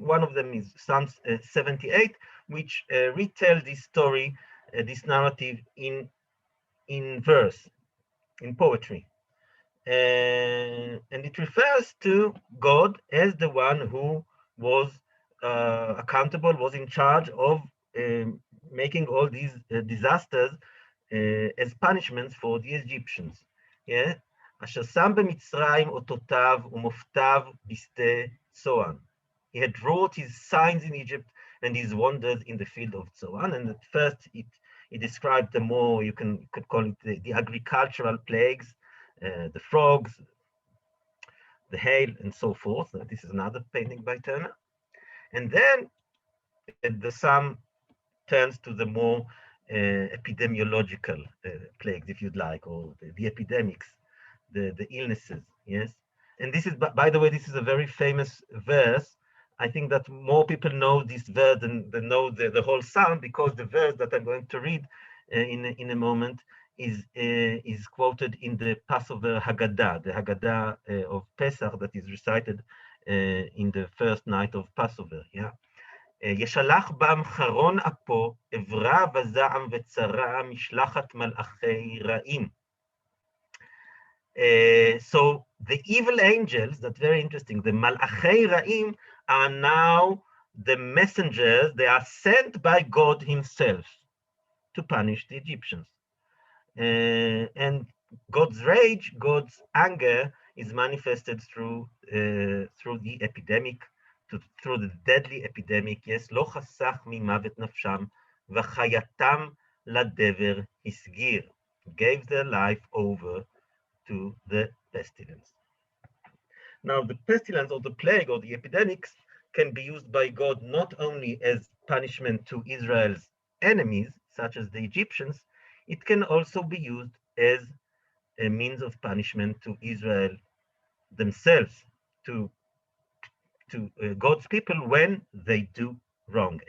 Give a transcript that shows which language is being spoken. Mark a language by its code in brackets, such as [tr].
[en] One of them is Psalms 78, which retell this story, this narrative in verse, in poetry. And it refers to God as the one who was accountable, was in charge of making all these disasters as punishments for the Egyptians. Yeah? [he] אשר שם במצרים אותותיו ומופתיו בשדה צוען. [en] He had wrought his signs in Egypt and his wonders in the field of Zoan. And at first, it described the more, you could call it the agricultural plagues, the frogs, the hail, and so forth. This is another painting by Turner. And then the psalm turns to the more epidemiological plagues, if you'd like, or the epidemics, the illnesses. Yes. And this is, by the way, this is a very famous verse. I think that more people know this verse than know the whole psalm, because the verse that I'm going to read in a moment is quoted in the Passover Haggadah, the Haggadah of Pesach that is recited in the first night of Passover. Yeah. [he] ישלח בם חרון אפו, עברה וזעם וצרה, משלחת מלאכי רעים. [en] So the evil angels, that's very interesting, the Malachei Ra'im are now the messengers. They are sent by God himself to punish the Egyptians. And God's rage, God's anger is manifested through the epidemic, through the deadly epidemic. [he] Yes, לא חסך ממוות נפשם, וחייתם לדבר הסגיר. [en] Gave their life over to the pestilence. Now, the pestilence or the plague or the epidemics can be used by God not only as punishment to Israel's enemies, such as the Egyptians, it can also be used as a means of punishment to Israel themselves, to God's people when they do wrong.